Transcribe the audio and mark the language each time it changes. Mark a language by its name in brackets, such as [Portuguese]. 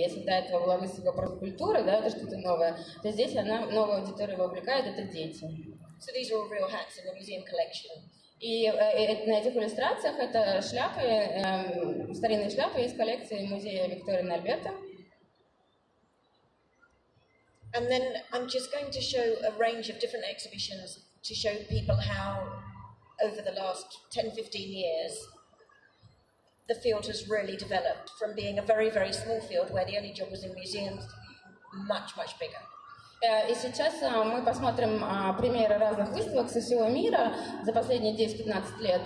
[Russian] Если до этого была выставка про культуру, да, это что-то новое, то здесь она новую аудиторию вовлекает, это дети. [English] So these are all real hats in the museum collection. [Russian] И на этих иллюстрациях это шляпы, старинные шляпы из коллекции музея Виктории и Альберта. [English] And then I'm just going to show a range of different exhibitions to show people how, over the last 10-15 years, the field has really developed from being a very, very small field where the only job was in museums to much, much bigger. [Russian] И сейчас мы посмотрим примеры разных выставок со всего мира за последние 10-15 лет.